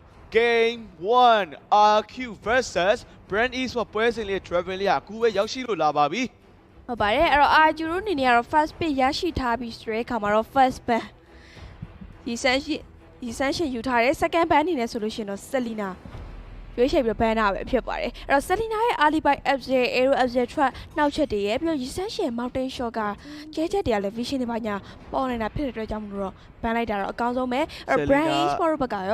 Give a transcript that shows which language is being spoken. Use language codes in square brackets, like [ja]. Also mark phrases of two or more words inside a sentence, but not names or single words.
[en] Game 1 RQ versus Brand Esports [my] ပွဲစဉ်လေး Draven လေးကအခုပဲရောက်ရှိလို့လာပါပြီ ဟုတ်ပါတယ်အဲ့တော့ RQ တို့အနေနဲ့ကတော့ [en] first pick [my] ရရှိထားပြီးဆိုတဲ့အခါမှာတော့ [en] first ban [my] ဒီဆန်းရှင်ယူထားတဲ့ [en] second ban [my] အနေနဲ့ဆိုလို့ရှိရင်တော့ Selena ရွေးချယ်ပြီး ban တာပဲဖြစ်ပါတယ်အဲ့တော့ Selena ရဲ့ Alibi FJ Aero FJ Trap နောက်ချက်တွေရဲ့ပြီးတော့ဒီဆန်းရှင် Mountain Shot ကကျဲချက်တွေကလည်း vision တွေပါညာပေါ်နေတာဖြစ်တဲ့အတွက်ကြောင့်မလို့တော့ ban လိုက်တာတော့အကောင်းဆုံးပဲအဲ့တော့ Brand Esports ဘက်ကရော